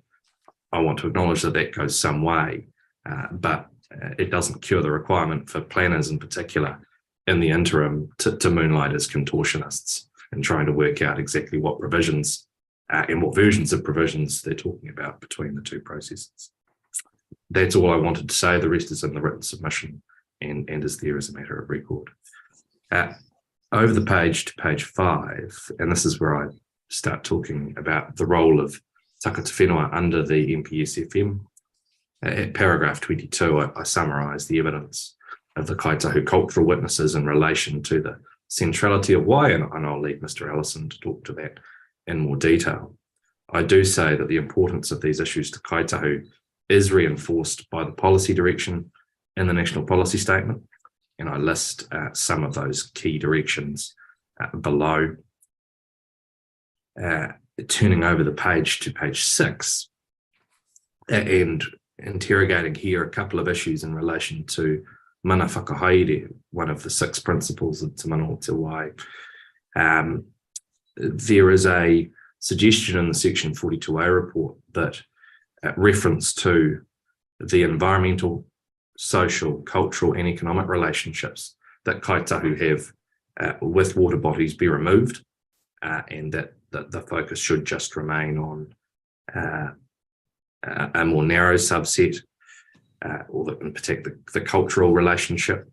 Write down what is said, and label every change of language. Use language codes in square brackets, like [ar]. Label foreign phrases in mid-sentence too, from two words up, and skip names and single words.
[en] I want to acknowledge that that goes some way, but it doesn't cure the requirement for planners in particular in the interim to moonlight as contortionists and trying to work out exactly what revisions and what versions of provisions they're talking about between the two processes. That's all I wanted to say. The rest is in the written submission and is there as a matter of record. Over the page to page 5, and this is where I start talking about the role of [mi] takata whenua [en] under the MPSFM. At paragraph 22, I summarise the evidence of the Kaitahu cultural witnesses in relation to the centrality of why, and I'll leave Mr. Allison to talk to that in more detail. I do say that the importance of these issues to Kaitahu is reinforced by the policy direction in the National Policy Statement, and I list some of those key directions below. Turning over the page to page 6 and interrogating here a couple of issues in relation to [mi] mana whakahaere, [en] one of the 6 principles of Te Manawa Te Wai. There is a suggestion in the Section 42A report that reference to the environmental, social, cultural and economic relationships that Kaitahu have with water bodies be removed, and that the focus should just remain on a more narrow subset, or in particular the cultural relationship.